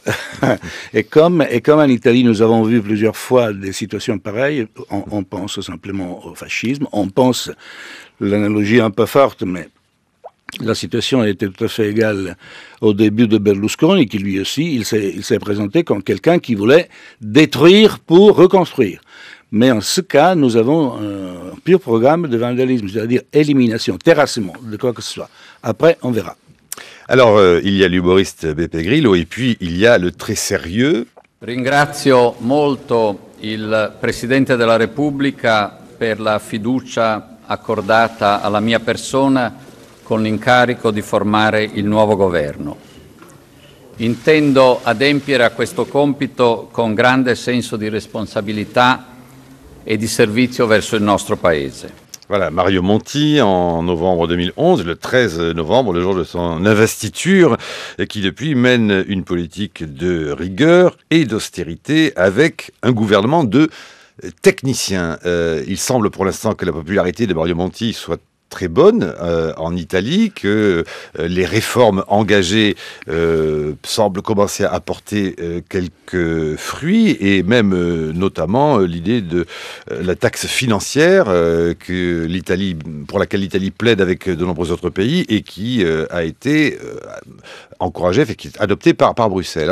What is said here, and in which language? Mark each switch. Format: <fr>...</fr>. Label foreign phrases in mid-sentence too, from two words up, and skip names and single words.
<fr>et comme en Italie, nous avons vu plusieurs fois des situations pareilles, on pense simplement au fascisme, on pense, l'analogie un peu forte, mais la situation était tout à fait égale au début de Berlusconi, qui lui aussi, il s'est présenté comme quelqu'un qui voulait détruire pour reconstruire. Mais en ce cas, nous avons un pur programme de vandalisme, c'est-à-dire élimination, terrassement de quoi que ce soit. Après, on verra. Alors, il y a l'humoriste Beppe Grillo et puis il y a le très sérieux.</fr> <it>Ringrazio molto il Presidente della Repubblica per la fiducia accordata alla mia persona con l'incarico di formare il nuovo governo. Intendo adempiere a questo compito con grande senso di responsabilità e di servizio verso il nostro Paese.</it> <fr>Voilà, Mario Monti, en novembre 2011, le 13 novembre, le jour de son investiture, qui depuis mène une politique de rigueur et d'austérité avec un gouvernement de techniciens. Il semble pour l'instant que la popularité de Mario Monti soit très bonne en Italie, que les réformes engagées semblent commencer à apporter quelques fruits, et même notamment l'idée de la taxe financière pour laquelle l'Italie plaide avec de nombreux autres pays et qui a été encouragée, qui est adoptée par Bruxelles.</fr>